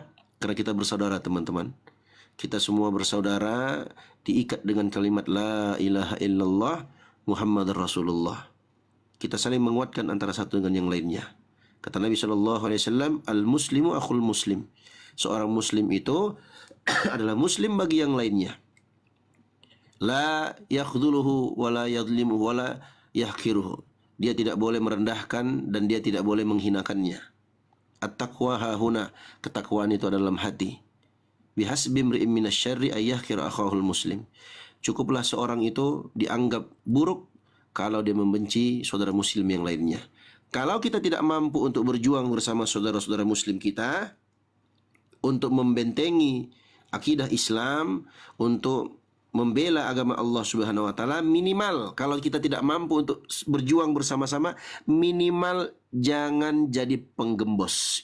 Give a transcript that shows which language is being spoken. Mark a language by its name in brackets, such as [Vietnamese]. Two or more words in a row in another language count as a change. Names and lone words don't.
[Indonesian] Karena kita bersaudara, teman-teman. Kita semua bersaudara, diikat dengan kalimat [Arabic] لا إله إلا الله محمد رسول الله. [Indonesian] Kita saling menguatkan antara satu dengan yang lainnya. Kata Nabi SAW, [Arabic] المسلم أخو المسلم. [Indonesian] Seorang Muslim itu adalah Muslim bagi yang lainnya. [Arabic] لا يخذله ولا يظلمه ولا يحقره. [Indonesian] Dia tidak boleh merendahkan dan dia tidak boleh menghinakannya. [Arabic] التقوى هاهنا, [Indonesian] ketakwaan itu adalah dalam hati. [Arabic] بحسب امرئ من الشر أن يحقر أخاه المسلم. [Indonesian] Cukuplah seorang itu dianggap buruk kalau dia membenci saudara muslim yang lainnya. Kalau kita tidak mampu untuk berjuang bersama saudara-saudara muslim kita untuk membentengi akidah Islam, untuk membela agama Allah [Arabic] سبحانه وتعالى, [Indonesian] minimal kalau kita tidak mampu untuk berjuang bersama-sama, minimal jangan jadi penggembos.